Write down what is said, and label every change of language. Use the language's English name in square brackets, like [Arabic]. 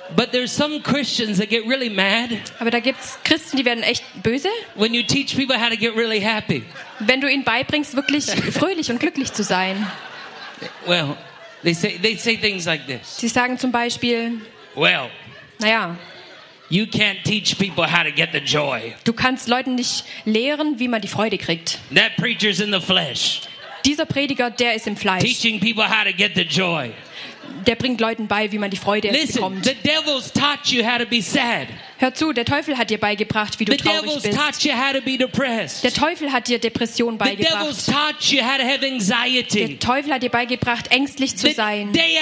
[English] But there's some Christians that get really mad. [German] Aber da gibt's Christen, die werden echt böse. [English] When you teach people how to get really happy. [German] Wenn du ihnen beibringst, wirklich fröhlich und glücklich zu sein. [English] Well, they say things like this. [German] Sie sagen zum Beispiel. [English] Well. [German] Naja. [English] You can't teach people how to get the joy. [German] Du kannst Leuten nicht lehren, wie man die Freude kriegt. [English] That preacher's in the flesh. [German] Dieser Prediger, der ist im Fleisch. [English] Teaching people how to get the joy. [German] Der bringt Leuten bei, wie man die Freude bekommt. [English] Listen, the devil's taught you how to be sad. [German] Hör zu, der Teufel hat dir beigebracht, wie du traurig bist. Der Teufel hat dir Depression beigebracht. Der Teufel hat dir beigebracht, ängstlich zu sein.